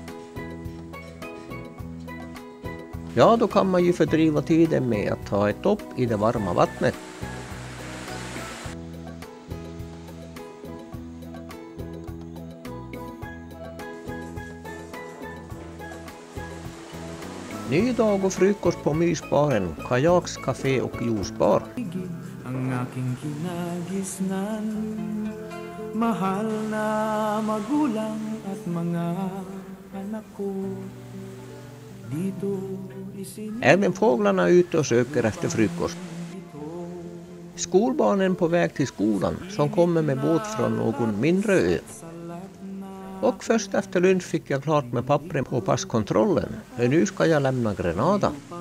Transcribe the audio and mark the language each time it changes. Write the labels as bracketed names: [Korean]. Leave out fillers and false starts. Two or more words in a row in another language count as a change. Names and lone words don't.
[Swedish] Ja, då kan man ju fördriva tiden med att ta ett dopp i det varma vattnet. Ny dag och frukost på mysbaren, Kajaks Café och Juicebar. [Filipino] Ang aking kinagisnan, mahal na magulang at mga anak ko. Dito [Swedish] Även fåglarna är ute och söker efter frukost. Skolbarnen på väg till skolan som kommer med båt från någon mindre ö. Och först efter lunch fick jag klart med pappren på passkontrollen. För nu ska jag lämna Grenada.